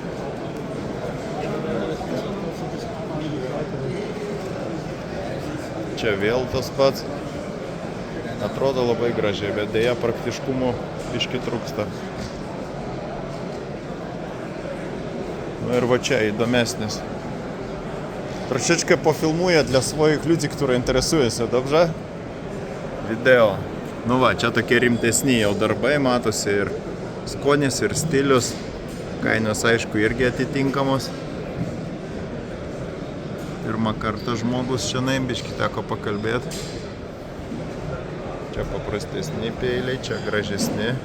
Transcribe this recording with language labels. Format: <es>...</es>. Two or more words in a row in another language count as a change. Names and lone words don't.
<lt>Čia vėl tas pats. Atrodo labai gražiai, bet dėja praktiškumo biški trūksta.</lt> <ru>Ну и вот</ru> <lt>čia įdomesnis.</lt> <uk>Трошечки пофільмує для своїх людей, які інтересуються, добре? Відео.</uk> <lt>Ну va, čia tokie rimtesni jau darbai, matosi ir skonis, ir stilius. Kainos aišku irgi atitinkamos. Pirmą kartą žmogus šiandien biški teko pakalbėti. Čia paprastesni peiliai, čia gražesni.</lt>